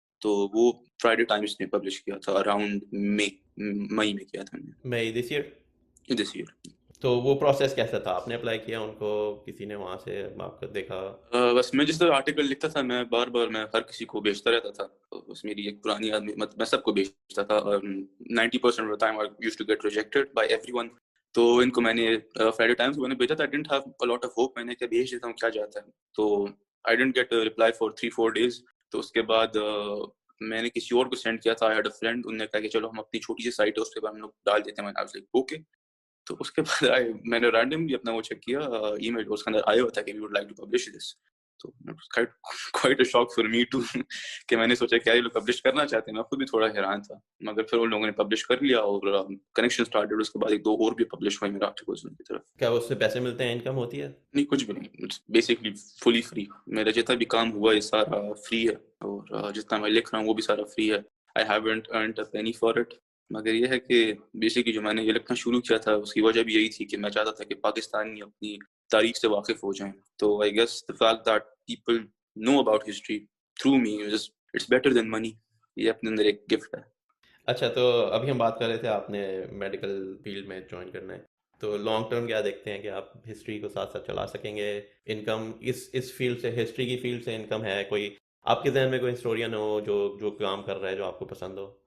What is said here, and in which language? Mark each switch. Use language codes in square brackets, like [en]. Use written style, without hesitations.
[ur] تو وہ Friday Times نے پبلش کیا تھا، اراؤنڈ مئی میں کیا تھا [en] May this year. This year. [ur] تو وہ پروسیس کیسا تھا؟ آپ نے اپلائی کیا ان کو، کسی نے وہاں سے آپ کو دیکھا؟ بس میں جس طرح آرٹیکل لکھتا تھا میں بار میں ہر کسی کو بھیجتا رہتا تھا. بس میری ایک پرانی آدمی میں سب کو بھیجتا تھا. [en] 90% of the time I used to get rejected by everyone. [ur] تو ان کو میں نے فرائیڈے ٹائمز کو میں نے بھیجا تھا. [en] I didn't have a lot of hope. [ur] میں نے کیا بھیج دیتا ہوں کیا جاتا ہے. تو [en] I didn't get a reply for 3-4 days. [ur] تو اس کے بعد میں نے کسی اور کو سینڈ کیا تھا. [en] I had a friend. [ur] انہوں نے کہا کہ چلو ہم اپنی چھوٹی سی سائٹ ہے اس پہ ہم لوگ ڈال دیتے ہیں. [en] I was like okay. [ur] تو اس کے بعد میں نے رینڈملی اپنا وہ چیک کیا ای میل، اس کے اندر آیا ہوا تھا کہ [en] We would like to publish this. [ur] تو [en] quite a shock for me too [ur] کہ میں نے سوچا کیا یہ لوگ پبلش کرنا چاہتے ہیں. میں خود بھی تھوڑا حیران تھا، مگر پھر ان لوگوں نے پبلش کر لیا اور [en] Connection started. [ur] اس کے بعد ایک دو اور بھی پبلش ہوئے میرا آرٹیکلز ان کی طرف. کیا اس سے پیسے ملتے ہیں، انکم ہوتی ہے؟ نہیں، کچھ بھی نہیں. [en] Basically fully free. [ur] میرا جتنا بھی کام ہوا یہ سارا فری ہے، اور جتنا میں لکھ رہا ہوں وہ بھی سارا فری ہے. [en] I haven't earned a penny for it. [ur] مگر یہ ہے کہ بیسکلی جو میں نے یہ لکھنا شروع کیا تھا اس کی وجہ بھی یہی تھی کہ میں چاہتا تھا کہ پاکستانی اپنی تاریخ سے واقف ہو جائیں. تو [en] I guess the fact that people know about history through me it's better than money. [ur] یہ اپنے اندر ایک گفٹ ہے. اچھا، تو ابھی ہم بات کر رہے تھے آپ نے میڈیکل فیلڈ میں جوائن کرنا ہے، تو لانگ ٹرم کیا دیکھتے ہیں کہ آپ ہسٹری کو ساتھ ساتھ چلا سکیں گے؟ انکم اس فیلڈ سے، ہسٹری کی فیلڈ سے انکم ہے کوئی آپ کے ذہن میں؟ کوئی ہسٹورین ہو جو کام کر رہا ہے جو آپ کو پسند ہو؟